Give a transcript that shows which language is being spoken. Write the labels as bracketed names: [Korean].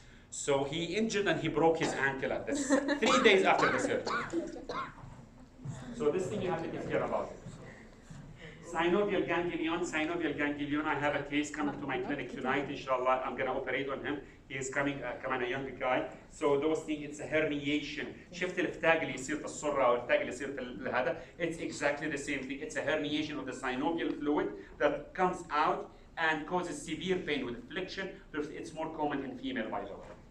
[English] So he injured and he broke his ankle at this 3 days after the surgery. So this thing you have to take care about it. Synovial ganglion, I have a case coming to my clinic tonight, inshallah. I'm going to operate on him. He is coming a young guy. So those things, it's a herniation. [Arabic] شفت الفتاق اللي يصير في السرة أو الفتاق اللي يصير في هذا. [English] It's exactly the same thing. It's a herniation of the synovial fluid that comes out and causes severe pain with affliction. It's more common in female, by the way.